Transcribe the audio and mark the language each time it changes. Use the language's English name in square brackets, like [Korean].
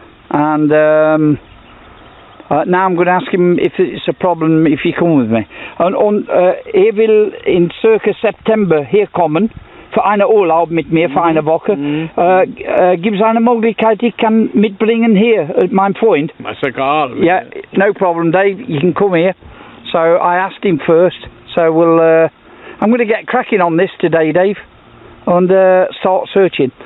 [English] And now I'm going to ask him if it's a problem if he come with me. [German] Und er will in circa September hier kommen für einen Urlaub mit mir für eine Woche. Gibt es eine Möglichkeit, ich kann mitbringen hier, mein Freund? Ist egal. [English] Yeah, no problem, Dave. You can come here. So I asked him first. So I'm going to get cracking on this today, Dave, and start searching.